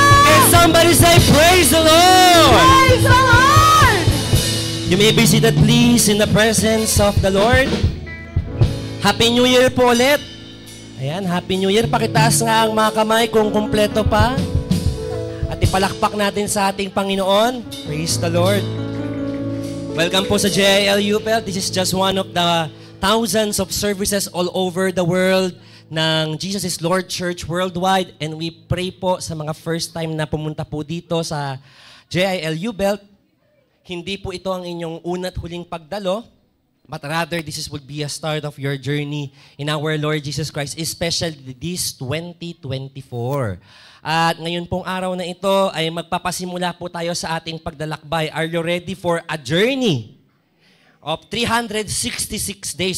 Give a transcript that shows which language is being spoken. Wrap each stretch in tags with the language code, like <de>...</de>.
<en>Can somebody say, Praise the Lord! Praise the Lord! You may be seated please in the presence of the Lord. Happy New Year</en> <tl>po ulit. Ayan,</tl> <en>Happy New Year.</en> <tl>Pakitaas nga ang mga kamay kung kumpleto pa. At ipalakpak natin sa ating Panginoon.</tl> <en>Praise the Lord.</en> <tl>Welcome po sa JILU Belt.</tl> <en>This is just one of the thousands of services all over the world ng Jesus is Lord Church worldwide. And we pray</en> <tl>po sa mga</tl> <en>first time</en> <tl>na pumunta po dito sa JILU Belt. Hindi po ito ang inyong una't huling pagdalo,</tl> <en>but rather this would be a start of your journey in our Lord Jesus Christ, especially this 2024.</en> <tl>At ngayon pong araw na ito ay magpapasimula po tayo sa ating paglalakbay.</tl> <en>Are you ready for a journey of 366 days?</en>